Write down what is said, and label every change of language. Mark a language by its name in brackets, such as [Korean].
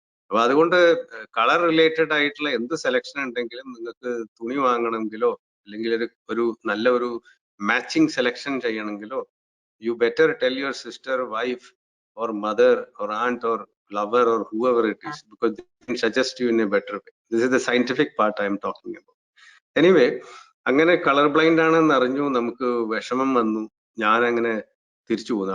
[Malayalam] അപ്പൊ അതുകൊണ്ട് colour related ആയിട്ടുള്ള എന്ത് സെലക്ഷൻ ഉണ്ടെങ്കിലും നിങ്ങൾക്ക് തുണി വാങ്ങണമെങ്കിലോ അല്ലെങ്കിൽ ഒരു നല്ല ഒരു matching selection ചെയ്യണമെങ്കിലോ [English] You better tell your sister, wife or mother or aunt or lover or whoever it is, because they can suggest you in a better way. This is the scientific part I am talking about. [Malayalam] Anyway, അങ്ങനെ colour blind ആണെന്ന് അറിഞ്ഞു, നമുക്ക് വിഷമം വന്നു, ഞാൻ അങ്ങനെ തിരിച്ചു പോന്നു.